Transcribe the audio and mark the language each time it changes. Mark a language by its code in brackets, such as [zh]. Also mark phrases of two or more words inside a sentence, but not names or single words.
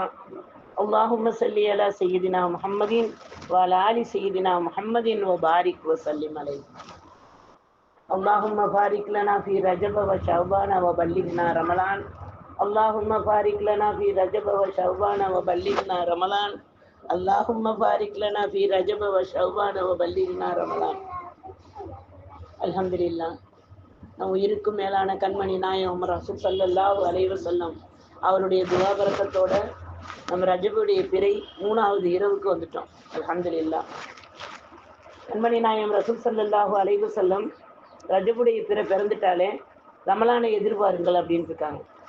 [ar] اللهم صل على سيدنا محمد وعلى آل سيدنا محمد وبارك وسلم عليه. اللهم بارك لنا في رجب وشعبان وبلغنا رمضان. اللهم بارك لنا في رجب وشعبان وبلغنا رمضان. اللهم بارك لنا في رجب وشعبان وبلغنا رمضان. الحمد لله. [ta] நம் உயிருக்கும் மேலான கண்மணி நாயகம் ரசூல் [ar] صلى الله عليه وسلم [ta] அவருடைய துஆ பரக்கத்தோட நம்ம ரஜபுடைய பிறை 3வது இரவுக்கு வந்துட்டோம். [ar] الحمد لله. [ta] கண்மணி நாயகம் ரசூல் [ar] صلى الله عليه وسلم [ta] ரஜபுடைய பிறை பிறந்துட்டாலே ரமலானை எதிர்பாருங்கள் அப்படின்னு இருக்காங்க.